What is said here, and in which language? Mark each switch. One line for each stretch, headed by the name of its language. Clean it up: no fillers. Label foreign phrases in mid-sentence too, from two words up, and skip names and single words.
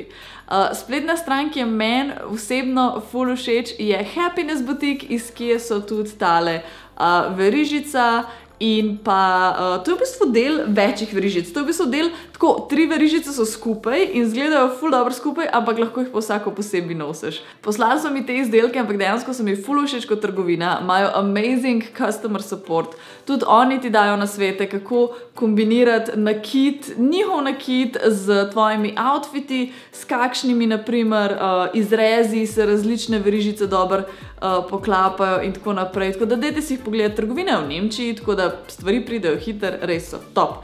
Slovenian: Spletna stran, ki je meni osebno ful všeč, je Happiness Boutique, iz kje so tudi tale verižica in pa to je v bistvu del večjih verižic. To je v bistvu del, tako 3 verižice so skupaj in izgledajo ful dobro skupaj, ampak lahko jih pa vsako posebej nosiš. Poslali so mi te izdelke, ampak dejansko so mi ful všeč kot trgovina. Imajo
English: amazing customer support.
Slovenian: Tudi oni ti dajo nasvete, kako kombinirati nakit, njihov nakit z tvojimi outfiti, s kakšnimi, naprimer, izrezi se različne verižice dobro poklapajo in tako naprej. Tako da dajte si jih pogledati. Trgovine v Nemčiji, tako da stvari pridejo hiter, res so top.